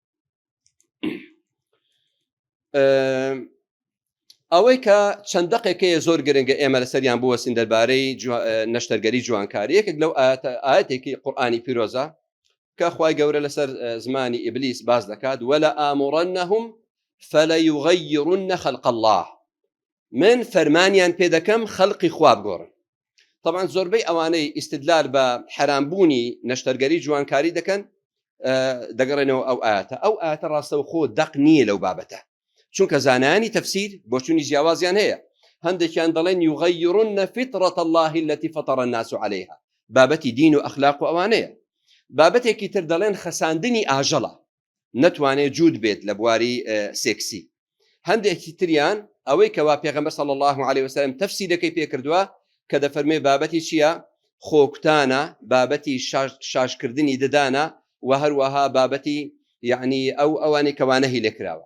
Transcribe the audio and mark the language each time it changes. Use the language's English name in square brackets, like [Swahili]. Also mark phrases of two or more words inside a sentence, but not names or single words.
[Central Kurdish] ئەوەی کە چەند دەقێکەیە زۆر گرنگە ئێمە لەسەریان بوەستین دەربارەی نەشتەرگەری جوانکاری یەکێک لەو ئاەتێکی قورئانی پیرۆزە کە خوای گەورە لەسەر زمانی ئیبلیس باز دەکات [Arabic] وەلە ئامڕەنەهم فەلەیوغەیڕن خەلق الله [Central Kurdish] من فەرمانیان پێ دەکەم خەڵقی خوا بگۆڕن. طبعا زۆربەی ئەوانەی ئیستدلال بە حرامبوونی نەشتەرگەری جوانکاری دەکەن دەگەڕێنەوە ئەو ئاەتە ڕاستەوخۆ دەق نییە لەو بابەتە، چونکە زانایانی تەفسیر بۆ چوونی جیاوازیان هەیە. هەندێکیان دەڵێن [Arabic] یوغەیڕن فطرة الله التي فطر الناس عليها، [Central Kurdish] بابەتی دین و ئەخلاق و ئەوانەیە. بابەتێکی تر دەڵێن خەساندنی ئاژەڵە، نەتوانێت جوود بێت لە بواری سێکسی. هەندێکی تریان ئەوەی کەوا پێغەمبەر [Arabic] صلی الله عليه وسلم [Central Kurdish] تەفسیرەکەی پێکردووە کە دەفەرمێ بابەتی چییە؟ خۆکوتانە، بابەتی شاشکردنی ددانە و هەروەها بابەتی یعنی ئەوانەی کەوانەهی لێکراوە.